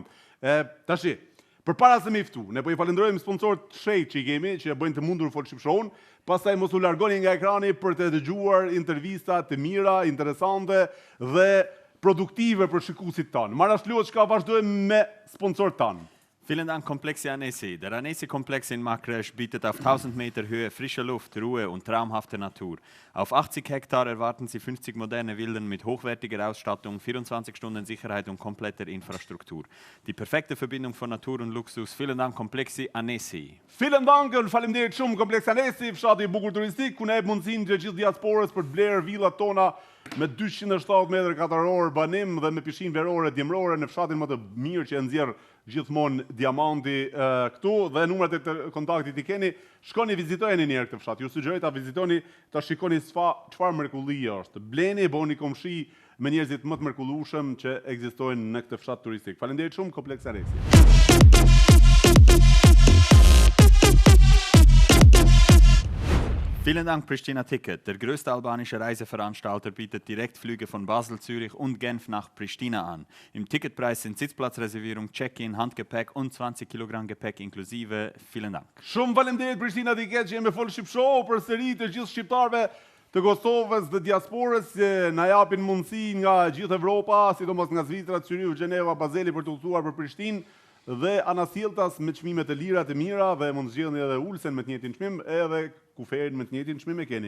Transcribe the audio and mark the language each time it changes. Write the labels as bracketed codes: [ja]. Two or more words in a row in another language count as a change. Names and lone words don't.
[sq] Tashi, përpara se me ftu, ne po i falenderojmë sponsorët shenjtë që i kemi, që e bëjnë të mundur Full Ship Show-n, pastaj mos u largoni nga ekrani për të dëgjuar intervista të mira, interesante dhe produktive për shikuesit tanë. Marash luhet çka vazhdojmë me sponsorët tanë. [de] Vielen Dank Komplexi Anesi. Der Anesi-Komplex in Makresch bietet auf 1000 Meter Höhe frische Luft, Ruhe und traumhafte Natur. Auf 80 Hektar erwarten Sie 50 moderne Villen mit hochwertiger Ausstattung, 24 Stunden Sicherheit und kompletter Infrastruktur. Die perfekte Verbindung von Natur und Luxus. Vielen Dank Komplexi Anesi. Vielen Dank, [sq] faleminderit shumë Komplexi Anesi, fshati i bukur turistik, ku ne e mundësinë të gjithë diasporës për të blerë villat tona me 270 metër katror banim dhe me pishinë verore, djemrore në fshatin më të mirë që e nxjerr gjithmonë Diamanti këtu, dhe numrat e kontaktit i keni. Shkoni vizitojeni një herë këtë fshat. Ju sugjeroj ta vizitoni, ta shikoni çfarë mrekullie është. Bleni, bëni komshi me njerëzit më të mrekullueshëm që ekzistojnë në këtë fshat turistik. Faleminderit shumë Kompleks Anesi. [de] Vielen Dank Pristina Ticket. Der größte albanische Reiseveranstalter bietet Direktflüge von Basel, Zürich und Genf nach Pristina an. Im Ticketpreis sind Sitzplatzreservierung, Check-in, Handgepäck und 20 Kilogramm Gepäck inklusive. Vielen Dank. [sq] Shumë faleminderit Pristina Ticket që jemi me Full Ship Show për sëri të gjithë shqiptarëve të Kosovës dhe diasporës që na japin mundësi nga gjithë Evropa, sidomos nga Zvicra, Zyrich, Gjeneva, Bazeli për të udhëtuar për Prishtinë dhe anasjelltas me çmime të lira të mira dhe mund zgjidhni edhe ulsen me të njëjtin çmim edhe kuferin me të njëjtin çmim e keni.